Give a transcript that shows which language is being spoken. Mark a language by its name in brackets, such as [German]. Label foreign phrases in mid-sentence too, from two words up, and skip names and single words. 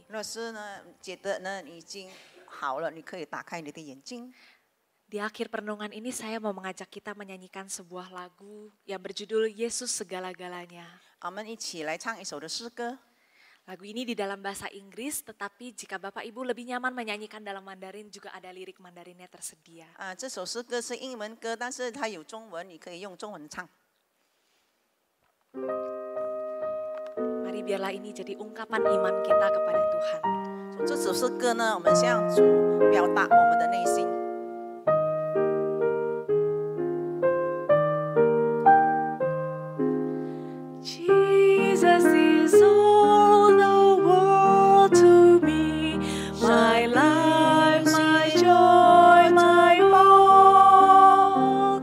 [Chinese] 若是呢，觉得呢你已经好了，你可以打开你的眼睛。 [Indonesian] Di akhir perenungan ini saya mau mengajak kita menyanyikan sebuah lagu yang berjudul Yesus Segala-galanya. [Chinese] 我们一起来唱一首的诗歌。 [Indonesian] Lagu ini di dalam bahasa Inggris, tetapi jika Bapak Ibu lebih nyaman menyanyikan dalam Mandarin, juga ada lirik Mandarinnya tersedia. [Chinese] 这首诗歌是英文歌，但是它有中文，你可以用中文唱。 [Indonesian] Mari biarlah ini jadi ungkapan iman kita kepada Tuhan. [Chinese] 这首诗歌呢，我们向主表达我们的内心。 [English] Jesus is all the world to me, my life, my joy, my all.